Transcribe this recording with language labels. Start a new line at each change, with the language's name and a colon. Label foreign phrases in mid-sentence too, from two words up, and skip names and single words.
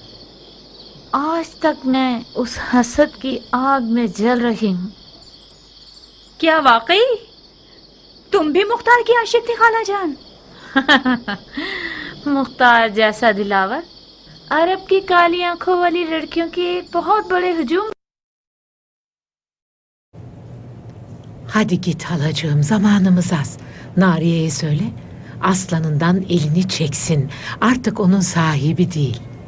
Hindi: आज तक मैं उस हसद की आग में जल रही हूँ। क्या वाकई तुम भी मुख्तार की आशिक थी खाला जान? मुख्तार जैसा दिलावर अरब की काली आंखों वाली लड़कियों के एक बहुत बड़े hücum.
Turkish: Hadi git halacığım, zamanımız az. Nariye'ye söyle, aslanından elini çeksin. Artık onun sahibi değil.